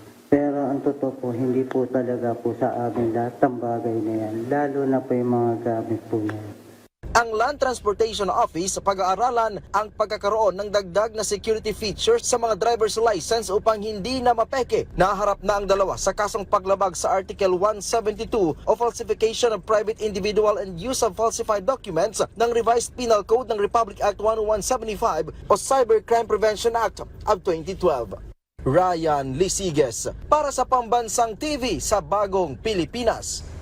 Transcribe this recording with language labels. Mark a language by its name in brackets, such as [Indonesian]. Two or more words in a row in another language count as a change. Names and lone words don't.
[Filipino] Pero ang totoo po, hindi po talaga po sa amin lahat ng bagay na yan, lalo na po yung mga gamit po na yan. Ang Land Transportation Office pag-aaralan ang pagkakaroon ng dagdag na [English] security features [Filipino] sa mga [English] driver's license [Filipino] upang hindi na mapeke. Naharap na ang dalawa sa kasong paglabag sa Article 172 o Falsification of Private Individual and Use of Falsified Documents ng Revised Penal Code ng Republic Act 10175 o Cybercrime Prevention Act of 2012. Ryan Lisiges para sa Pambansang TV sa Bagong Pilipinas.